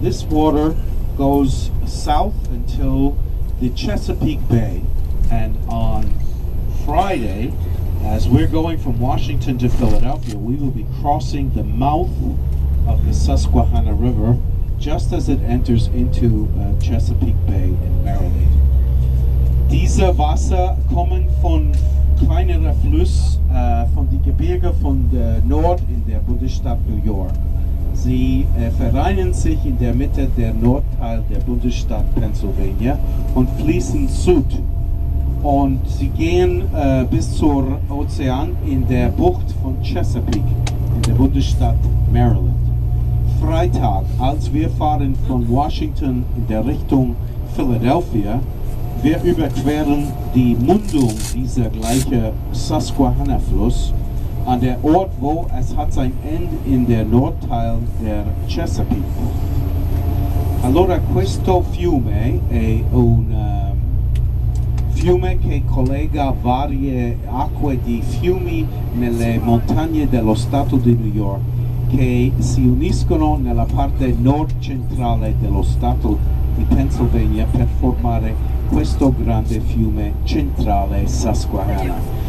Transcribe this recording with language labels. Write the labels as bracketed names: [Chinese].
[English] This water goes south until the Chesapeake Bay, and on Friday, as we're going from Washington to Philadelphia, we will be crossing the mouth of the Susquehanna River just as it enters into Chesapeake Bay in Maryland. [German] Diese Wasser kommen von kleineren Fluss von die Gebirge von der Nord in der Bundesstaat New York. Sie vereinen sich in der Mitte der Nordteil der Bundesstaat Pennsylvania und fließen süd. Und sie gehen bis zur Ozean in der Bucht von Chesapeake in der Bundesstaat Maryland. Freitag, als wir fahren von Washington in der Richtung Philadelphia, wir überqueren die Mündung dieser gleichen Susquehanna-Fluss an der Ort, wo es hat sein Ende in der Nordteil der Chesapeake. [Italian] Allora questo fiume è un fiume che collega varie acque di fiumi nelle montagne dello Stato di New York che si uniscono nella parte nord-centrale dello Stato di Pennsylvania per formare questo grande fiume centrale Susquehanna.